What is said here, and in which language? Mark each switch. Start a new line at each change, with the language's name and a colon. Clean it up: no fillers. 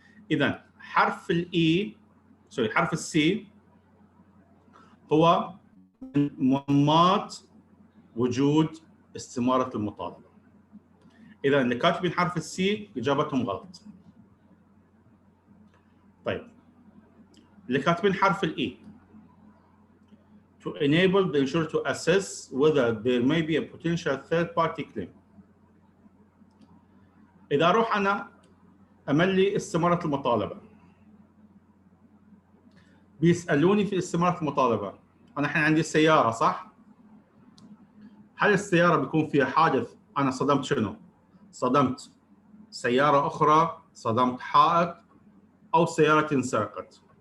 Arabic: إذا حرف الإي حرف السي هو من مهمات وجود استمارة المطالبة. إذا اللي كاتبين حرف السي إجابتهم غلط. طيب اللي كاتبين حرف الإي
English: to enable the insurer to assess whether there may be a potential third party claim.
Arabic: إذا أروح أنا أملي استمارة المطالبة، بيسألوني في استمارة المطالبة أنا الحين عندي سيارة صح؟ هل السيارة بيكون فيها حادث أنا صدمت شنو؟ صدمت سيارة أخرى، صدمت حائط، أو سيارتي انسرقت.